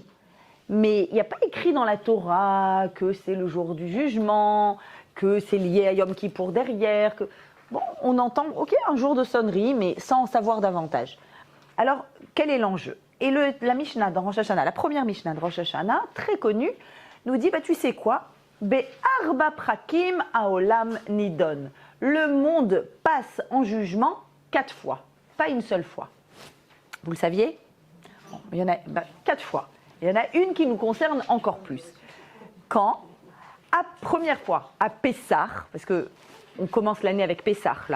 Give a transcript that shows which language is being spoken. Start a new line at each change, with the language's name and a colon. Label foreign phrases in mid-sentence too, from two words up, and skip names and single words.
French: Mais il n'y a pas écrit dans la Torah que c'est le jour du jugement, que c'est lié à Yom Kippour derrière. Bon, on entend, ok, un jour de sonnerie, mais sans en savoir davantage. Alors, quel est l'enjeu? Et la Mishnah dans Rosh Hashanah, la première Mishnah de Rosh Hashanah, très connue, nous dit, tu sais quoi?
Hebrew: בארבעה פרקים העולם נידון.
French: Le monde passe en jugement 4 fois, pas une seule fois. Vous le saviez? Il y en a 4 fois. Il y en a une qui nous concerne encore plus. Quand? Première fois, à Pessah, parce qu'on commence l'année avec Pessah, là.